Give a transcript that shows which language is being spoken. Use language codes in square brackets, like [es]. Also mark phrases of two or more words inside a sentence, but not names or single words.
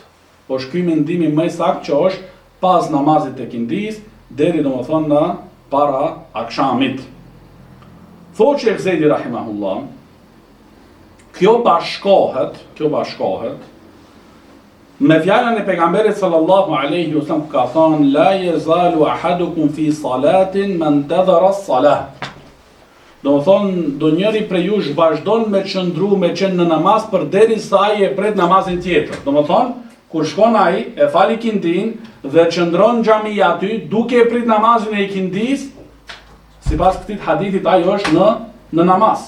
[sq] Është ky mendimi më i saktë që është pas namazit të ikindis deri domethënë në para akshamit. Thotë Sheikh Zedi rahimahullah, kjo bashkohet me fjalën e pejgamberit [ar] صلى الله عليه وسلم [sq] ka thënë [ar] لا يزال أحدكم في صلاة ما انتظر الصلاة. [sq] Do thonë do njëri prej jush vazhdon me qëndru me qenë në namaz përderisa ai e pret namazin tjetër. Do thonë kur shkon ai e fal ikindin dhe qëndron në xhami aty duke e prit namazin e ikindis, sipas këtij hadithit ai është në namaz.